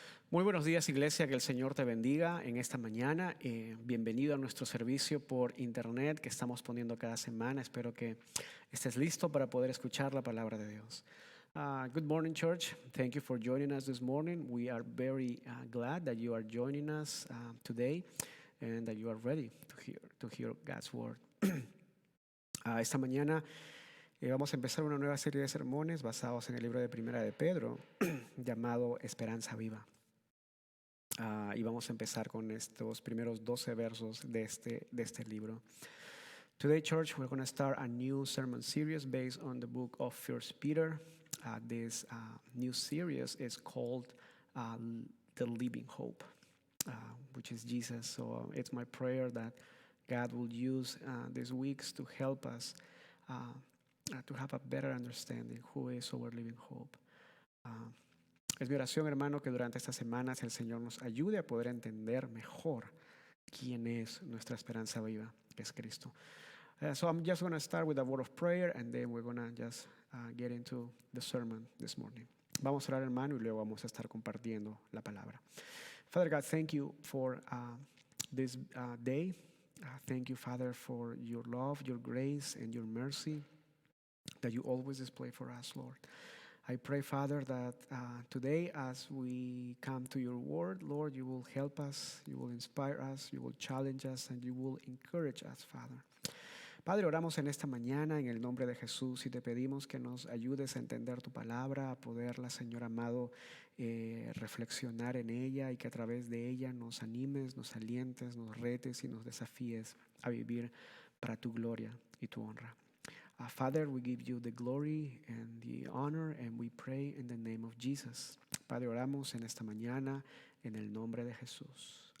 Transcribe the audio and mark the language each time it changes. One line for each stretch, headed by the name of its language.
Spanish: Muy buenos días, iglesia, que el Señor te bendiga en esta mañana. Bienvenido a nuestro servicio por internet que estamos poniendo cada semana. Espero que estés listo para poder escuchar la palabra de Dios.
English: Good morning, church. Thank you for joining us this morning. We are very glad that you are joining us today and that you are ready to hear God's word.
Spanish: Esta mañana vamos a empezar una nueva serie de sermones basados en el libro de Primera de Pedro llamado Esperanza Viva. Y vamos a empezar con estos primeros 12 versos de este libro.
English: Today, church, we're going to start a new sermon series based on the book of 1 Peter. This new series is called The Living Hope, which is Jesus. So it's my prayer that God will use these weeks to help us to have a better understanding who is our living hope.
Spanish: Es mi oración, hermano, que durante estas semanas el Señor nos ayude a poder entender mejor quién es nuestra esperanza viva, que es Cristo.
English: So I'm just going to start with a word of prayer and then we're going to just get into the sermon this morning.
Spanish: Vamos a orar, hermano, y luego vamos a estar compartiendo la palabra.
English: Father God, thank you for this day. Thank you, Father, for your love, your grace, and your mercy that you always display for us, Lord. I pray, Father, that today as we come to your word, Lord, you will help us, you will inspire us, you will challenge us, and you will encourage us, Father.
Spanish: Padre, oramos en esta mañana en el nombre de Jesús y te pedimos que nos ayudes a entender tu palabra, a poderla, Señor amado, reflexionar en ella y que a través de ella nos animes, nos alientes, nos retes y nos desafíes a vivir para tu gloria y tu honra.
English: Father, we give you the glory and the honor and we pray in the name of Jesus.
Spanish: Padre, oramos en esta mañana en el nombre de Jesús.